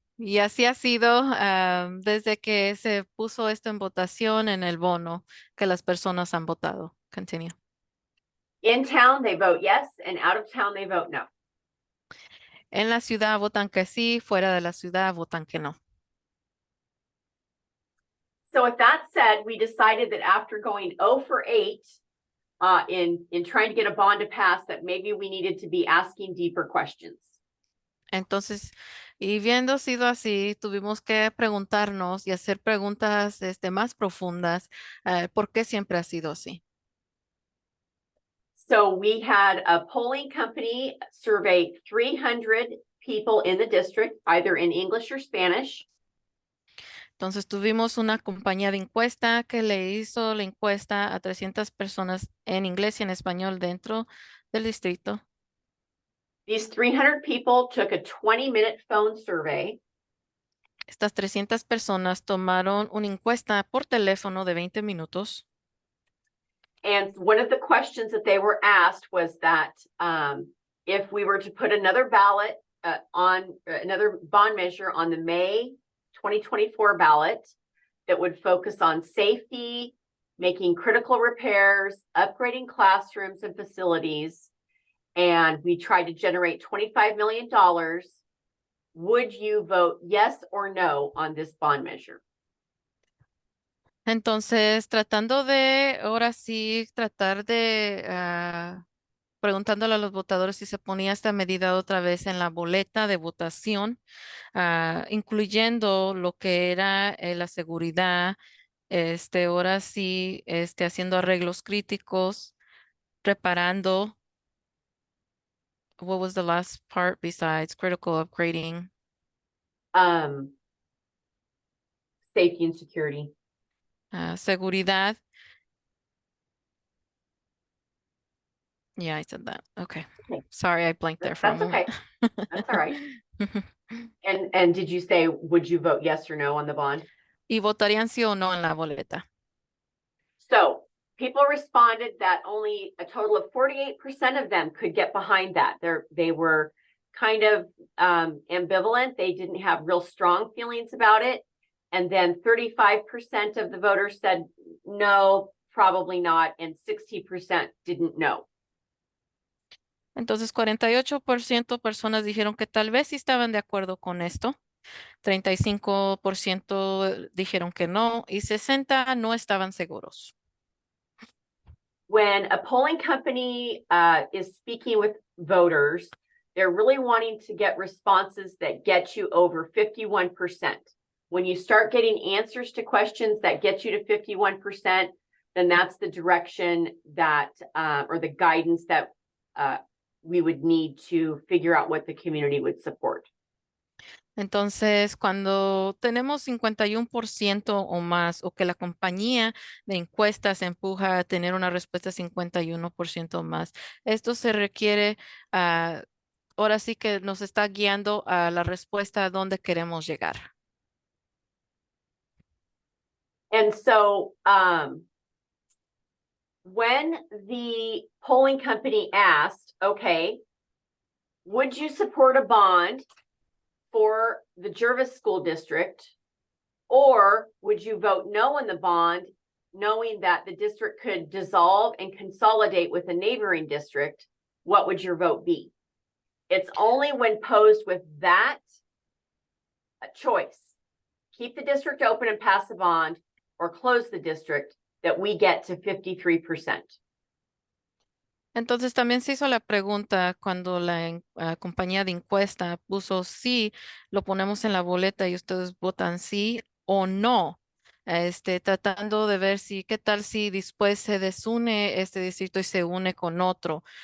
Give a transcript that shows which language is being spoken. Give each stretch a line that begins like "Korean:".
Spanish: Y así ha sido desde que se puso esto en votación en el bono que las personas han votado.
English: Continue. In town, they vote yes, and out of town, they vote no.
Spanish: En la ciudad votan que sí, fuera de la ciudad votan que no.
English: So with that said, we decided that after going 0 for 8 in trying to get a bond to pass, that maybe we needed to be asking deeper questions.
Spanish: Entonces, y viendo sido así, tuvimos que preguntarnos y hacer preguntas más profundas. ¿Por qué siempre ha sido así?
English: So we had a polling company survey 300 people in the district, either in English or Spanish.
Spanish: Entonces, tuvimos una compañía de encuesta que le hizo la encuesta a 300 personas en inglés y en español dentro del distrito.
English: These 300 people took a 20-minute phone survey.
Spanish: Estas 300 personas tomaron una encuesta por teléfono de 20 minutos.
English: And one of the questions that they were asked was that if we were to put another ballot on another bond measure on the May 2024 ballot that would focus on safety, making critical repairs, upgrading classrooms and facilities, and we tried to generate $25 million, would you vote yes or no on this bond measure?
Spanish: Entonces, tratando de, ahora sí, tratar de, preguntándole a los votadores si se ponía esta medida otra vez en la boleta de votación, incluyendo lo que era la seguridad, ahora sí, haciendo arreglos críticos, reparando.
English: What was the last part besides critical upgrading? Safety and security.
Spanish: Seguridad.
English: Yeah, I said that. Okay. Okay. Sorry, I blanked there for a That's okay. moment. That's all right. And did you say, would you vote yes or no on the bond?
Spanish: ¿Y votarían sí o no en la boleta?
English: So people responded that only a total of 48% of them could get behind that. They were kind of ambivalent. They didn't have real strong feelings about it. And then 35% of the voters said no, probably not, and 60% didn't know.
Spanish: Entonces, 48% personas dijeron que tal vez sí estaban de acuerdo con esto. 35% dijeron que no y 60% no estaban seguros.
English: When a polling company is speaking with voters, they're really wanting to get responses that get you over 51%. When you start getting answers to questions that get you to 51%, then that's the direction that, or the guidance that we would need to figure out what the community would support.
Spanish: Entonces, cuando tenemos 51% o más, o que la compañía de encuestas empuja a tener una respuesta 51% más, esto se requiere, ahora sí que nos está guiando a la respuesta a dónde queremos llegar.
English: And so when the polling company asked, okay, would you support a bond for the Jervis School District, or would you vote no on the bond, knowing that the district could dissolve and consolidate with a neighboring district? What would your vote be? It's only when posed with that choice, keep the district open and pass a bond, or close the district, that we get to 53%.
Spanish: Entonces también se hizo la pregunta cuando la compañía de encuesta puso sí, lo ponemos en la boleta y ustedes votan sí o no. tratando de ver si, qué tal si después se desune este distrito y se une con otro.